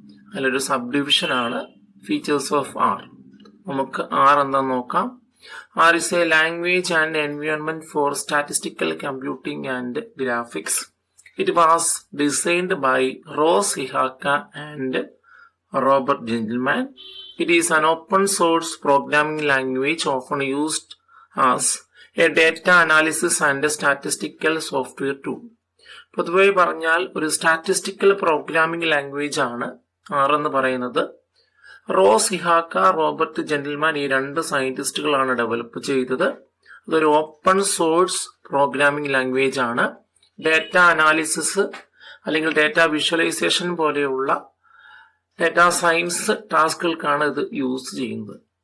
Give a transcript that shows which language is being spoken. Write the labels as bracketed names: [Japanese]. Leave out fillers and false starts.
[Malayalam] അതിലൊരു സബ് ഡിവിഷനാണ് features of R. നമുക്ക് ആർ എന്താന്ന് നോക്കാം. [English] R is a language and environment for statistical computing and graphics. It was designed by Ross Ihaka and Robert Gentleman. It is an open source programming language often used as a data analysis and a statistical software tool. [Malayalam] പൊതുവെ പറഞ്ഞാൽ ഒരു statistical programming language ആണ് R എന്ന് പറയുന്നത്. Rose ഇഹാക്ക, Robert gentleman ഈ 2 സയന്റിസ്റ്റുകളാണ് develop ചെയ്തത്. അതൊരു open source programming language ആണ്. ഡേറ്റ അനാലിസിസ് അല്ലെങ്കിൽ ഡേറ്റ വിഷ്വലൈസേഷൻ പോലെയുള്ള ഡേറ്റാ സയൻസ് ടാസ്കുകൾക്കാണ് ഇത് യൂസ് ചെയ്യുന്നത്.